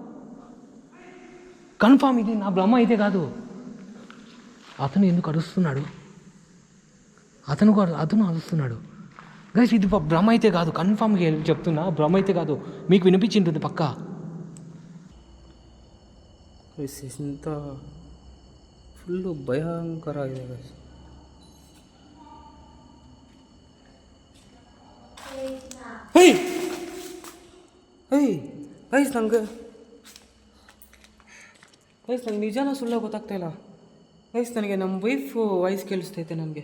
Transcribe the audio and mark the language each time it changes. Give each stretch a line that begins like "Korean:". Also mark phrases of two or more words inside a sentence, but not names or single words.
Telugu: కన్ఫామ్ ఇది నా భ్రమ అయితే కాదు. అతను ఎందుకు అరుస్తున్నాడు? అతను అరుస్తున్నాడు గైస్. ఇది భ్రమ అయితే కాదు, కన్ఫామ్గా చెప్తున్నా, భ్రమ అయితే కాదు. మీకు వినిపించింటుంది పక్కా.
Kannada: ఇంత ఫుల్ భయంకರ ಆಗಿದೆ ಗೈಸ್. ಗೈಸ್ ನಂಗೆ ನಿಜಾನ ಸುಳ್ಳ ಗೊತ್ತಾಗ್ತಾ ಇಲ್ಲ. ಗೈಸ್ ನನಗೆ ನಮ್ಮ ವೈಫ್ ವಾಯ್ಸ್ ಕೇಳಿಸ್ತೈತೆ ನನಗೆ.